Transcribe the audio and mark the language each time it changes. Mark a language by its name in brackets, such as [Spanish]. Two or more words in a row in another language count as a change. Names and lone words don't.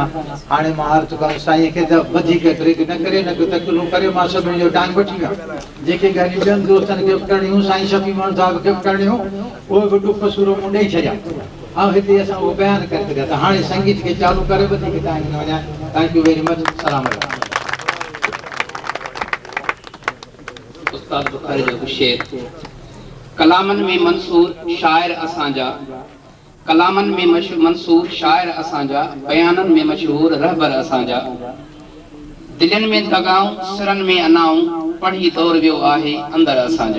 [Sindhi] हाणे मां अर्ज़ु कयां साईं खे त वधीक ट्रिक न करे, न तकलूं करे, मां सभिनी जो टाइम वठी विया, जेके ॻाल्हियूं ॿियनि दोस्तनि खे बि करणियूं, साईं शफ़ी मोहन साहिब खे बि करणियूं, उहे बि ॾुख सुरो मूं ॾेई छॾिया ऐं हिते असां उहो बयानु करे छॾिया। त हाणे संगीत खे चालू करे वधीक टाइम न वञा। [English] thank you very much. [Arabic] سلام عليكم. [Sindhi] उस्ताद बुखारी जो शेर, कलामनि में मंसूर शाइर असांजा, कलामनि में मंसूर शाइर असांजा, बयाननि में मशहूर रहबर असांजा, दिलनि में दगाऊं, सिरनि में अनाऊं, पढ़ी दौर वियो आहे अंदरि असांजा।